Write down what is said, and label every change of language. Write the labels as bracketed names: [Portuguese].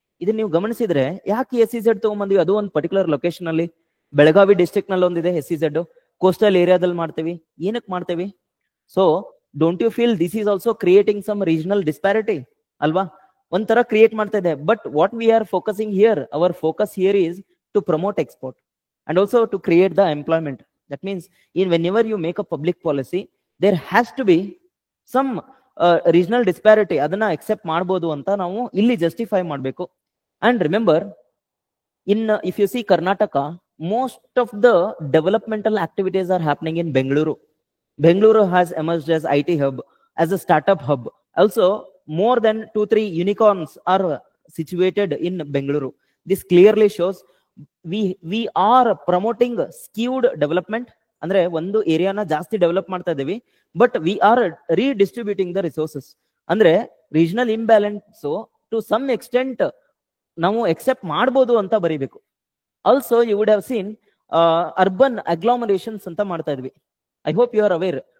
[Kannada] ಇದನ್ನ ನೀವು ಗಮನಿಸಿದ್ರೆ, ಯಾಕೆ SEZ ತಗೊಂಡ್ಬಂದಿವಿ? ಅದು ಒಂದು ಪರ್ಟಿಕ್ಯುಲರ್ ಲೊಕೇಶನ್ ಅಲ್ಲಿ, ಬೆಳಗಾವಿ ಡಿಸ್ಟ್ರಿಕ್ಟ್ ನಲ್ಲಿ ಒಂದಿದೆ SEZ, ಕೋಸ್ಟಲ್ ಏರಿಯಾದಲ್ಲಿ ಮಾಡ್ತೇವಿ. ಏನಕ್ಕೆ ಮಾಡ್ತೇವಿ? [English] So don't you feel this is also creating some regional disparity ಅಲ್ವಾ? [Kannada] ಒಂಥರ ಕ್ರಿಯೇಟ್ ಮಾಡ್ತಾ ಇದೆ. [English] But what we are focusing here, our focus here is to promote export and also to create the employment. That means whenever you make a public policy, there has to be some regional disparity. [Kannada] ಅದನ್ನ accept ಮಾಡಬಹುದು ಅಂತ ನಾವು ಇಲ್ಲಿ justify ಮಾಡಬೇಕು. [English] And remember, if you see Karnataka, most of the developmental activities are happening in Bengaluru. Bengaluru has emerged as IT hub, as a startup hub. Also, more than 2-3 unicorns are situated in Bengaluru. This clearly shows we are promoting skewed development. [Kannada] ಅಂದ್ರೆ ಒಂದು ಏರಿಯಾನ ಜಾಸ್ತಿ develop ಮಾಡ್ತಾ ಇದೀವಿ, [English] But we are redistributing the resources. [Kannada] ಅಂದ್ರೆ regional imbalance [English] to some extent [Kannada] ನಾವು accept ಮಾಡ್ಬೋದು ಅಂತ ಬರೀಬೇಕು. [English] also you would have seen urban agglomerations [Kannada] ಅಂತ ಮಾಡ್ತಾ ಇದ್ವಿ. [English] I hope you are aware.